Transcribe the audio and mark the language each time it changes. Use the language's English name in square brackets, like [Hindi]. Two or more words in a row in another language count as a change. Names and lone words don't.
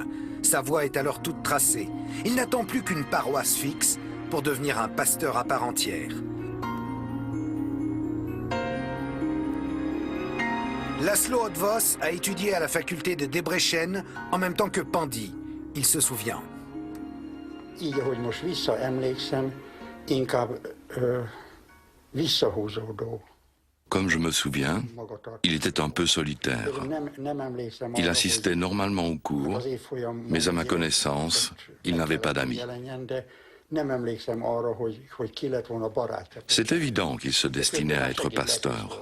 [French] Sa voie est alors toute tracée. Il n'attend plus qu'une paroisse fixe pour devenir un pasteur à part entière. Laszlo Odvos a étudié à la faculté de Debrecen en même temps que Pandy. Il se souvient. [Hungarian] Így, ahogy most visszaemlékszem, inkább visszahúzódó. [French] Comme je me souviens, il était un peu solitaire. Il assistait normalement aux cours, mais à ma connaissance, il n'avait pas d'amis. C'est évident qu'il se destinait à être pasteur.